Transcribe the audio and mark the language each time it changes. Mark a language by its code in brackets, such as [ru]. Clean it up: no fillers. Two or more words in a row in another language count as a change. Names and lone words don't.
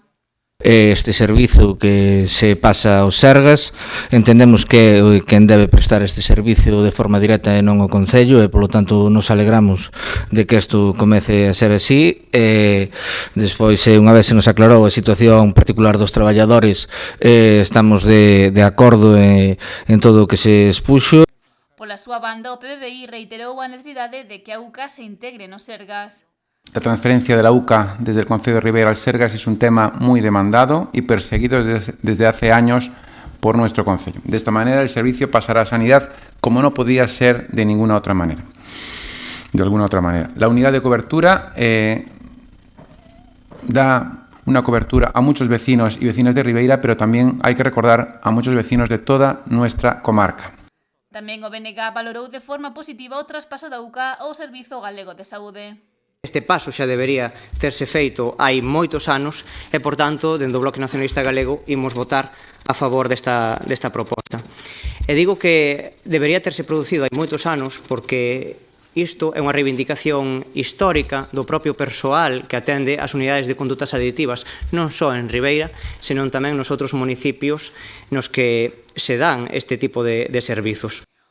[gl] Este servizo que se pasa aos Sergas, entendemos que quen debe prestar este servicio de forma directa e non o Concello, e polo tanto nos alegramos de que isto comece a ser así. Despois, unha vez se nos aclarou a situación particular dos traballadores, estamos de acordo en todo o que se expuxo. Pola súa banda, o PBBI reiterou a necesidade de que a UCA se integre nos Sergas. [es] La transferencia de la UCA desde el Concello de Ribeira al Sergas es un tema muy demandado y perseguido desde hace años por nuestro concello. De esta manera el servicio pasará a Sanidad como no podía ser de ninguna otra manera. de alguna otra manera. La unidad de cobertura da una cobertura a muchos vecinos y vecinas de Ribeira, pero también hay que recordar a muchos vecinos de toda nuestra comarca. [gl] Tamén o BNG valorou de forma positiva o traspaso da UCA ao Servizo Galego de Saúde. Este paso xa debería terse feito hai moitos anos e, por tanto, dende o Bloque Nacionalista Galego imos votar a favor desta proposta. E digo que debería terse producido hai moitos anos porque isto é unha reivindicación histórica do propio persoal que atende as unidades de condutas aditivas, non só en Ribeira, senón tamén nos outros municipios nos que se dan este tipo de servizos.